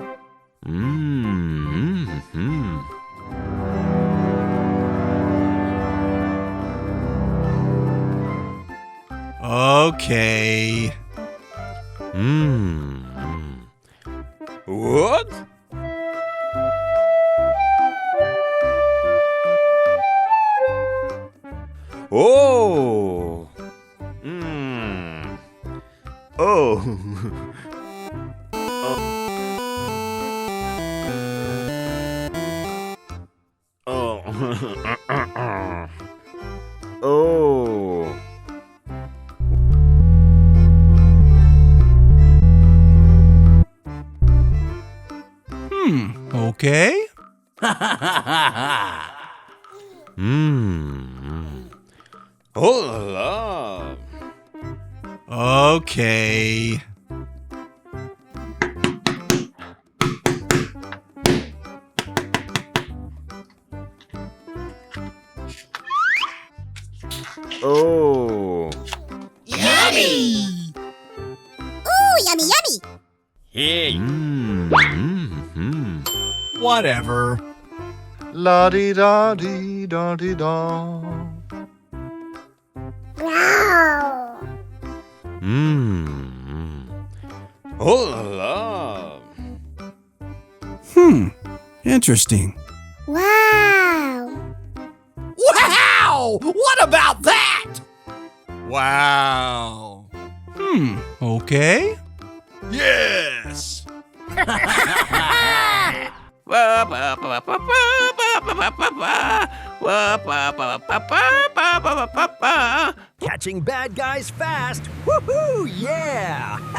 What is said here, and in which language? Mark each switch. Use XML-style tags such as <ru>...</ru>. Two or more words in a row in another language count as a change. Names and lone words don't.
<en>Okay. What? Oh. Oh. Oh. Oh. Okay. Oh la la. Okay. Oh. Yummy! Ooh, yummy, yummy! Hey. Whatever. La-di-da-di-da-di-da. Wow! Oh la la. Interesting. Wow! Wow! What about that? Wow. Okay. Yes. Catching bad guys fast. Woohoo! Yeah!</en>